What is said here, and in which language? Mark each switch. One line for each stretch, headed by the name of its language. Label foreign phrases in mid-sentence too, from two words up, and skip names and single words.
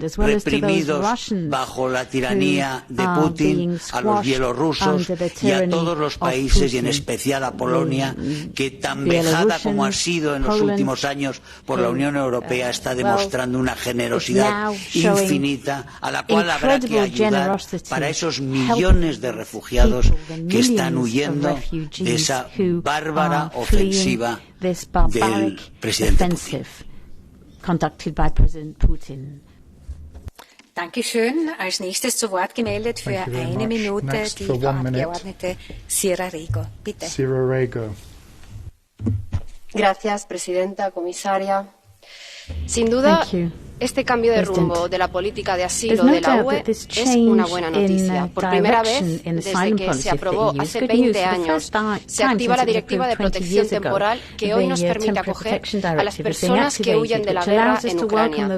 Spanish: reprimidos bajo la tiranía de Putin, a los bielorrusos y a todos los países y en especial a Polonia, que tan vejada como ha sido en los últimos años por la Unión Europea, está demostrando una generosidad infinita a la cual habrá que ayudar para esos millones de refugiados que están huyendo de esa bárbara ofensiva del presidente Putin.
German: Dankeschön. Als nächstes zu Wort gemeldet für eine Minute die Frau Abgeordnete Sierra Rego. Bitte. Sierra Rego.
Spanish: Gracias, Presidenta, Comisaria. Sin duda, este cambio de rumbo de la política de asilo de la UE es una buena noticia. Por primera vez, desde que se aprobó hace 20 años, se activa la Directiva de Protección Temporal que hoy nos permite acoger a las personas que huyen de la guerra en Ucrania.